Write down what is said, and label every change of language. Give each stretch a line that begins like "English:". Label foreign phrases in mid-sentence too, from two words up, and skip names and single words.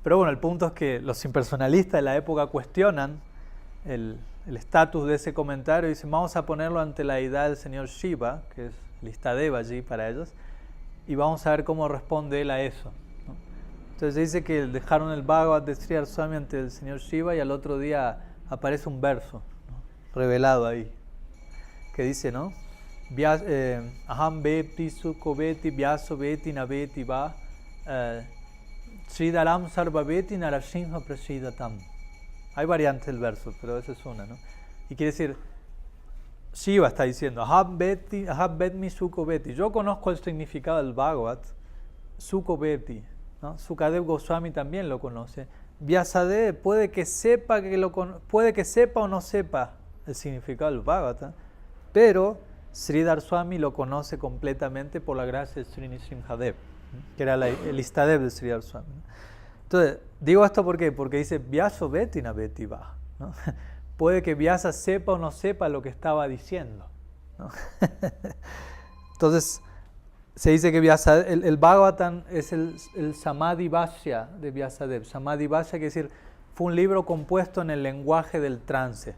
Spanish: Pero bueno, el punto es que los impersonalistas de la época cuestionan el estatus de ese comentario y dicen, vamos a ponerlo ante la deidad del señor Shiva, que es el Istadeva allí para ellos, y vamos a ver cómo responde él a eso, ¿no? Entonces dice que dejaron el Bhagavad de Sridhar Swami ante el señor Shiva y al otro día aparece un verso, ¿no?, revelado ahí, que dice, ¿no?
Sanskrit: Aham veti sukho veti vyaso veti naveti va Sridharam sarvaveti narasimha prasidatam.
Spanish: Hay variantes del verso, pero esa es una, ¿no? Y quiere decir, Shiva está diciendo,
Sanskrit: Aham vetmi sukho veti.
Spanish: Yo conozco el significado del Bhagavad,
Sanskrit: sukho veti,
Spanish: ¿no? Sukadev Goswami también lo conoce. Vyasadeva puede que sepa o no sepa el significado del Bhagavad, pero Sridhar Swami lo conoce completamente por la gracia de Sri Nrsimhadev, que era el Istadev de Sridhar Swami. Entonces, digo esto ¿por qué? Porque dice
Sanskrit: Vyaso veti na veti va,
Spanish: ¿no? Puede que Vyasa sepa o no sepa lo que estaba diciendo, ¿no? Entonces, se dice que el Bhagavatam es el
Sanskrit: Samadhi Bhashya
Spanish: de Vyasadev.
Sanskrit: Samadhi Bhashya
Spanish: quiere decir, fue un libro compuesto en el lenguaje del trance.